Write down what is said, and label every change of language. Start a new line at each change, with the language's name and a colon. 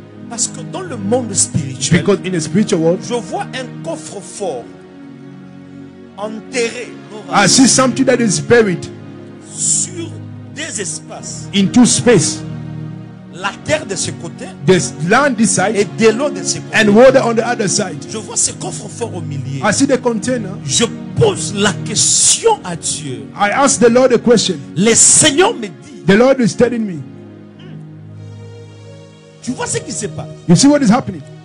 French: Parce que dans le monde spirituel,
English: Because in the spiritual world,
French: je vois un coffre-fort enterré
English: I see something that is buried
French: sur des espaces.
English: into space.
French: La terre de ce côté
English: There's land this
French: et
English: side
French: de l'eau de ce côté.
English: and water on the other side.
French: Je vois ce coffre-fort au milieu.
English: I see the container.
French: Je pose la question à Dieu.
English: I ask the Lord a question.
French: Le Seigneur me dit,
English: The Lord is telling me,
French: tu vois ce qui se passe?
English: you see what is happening?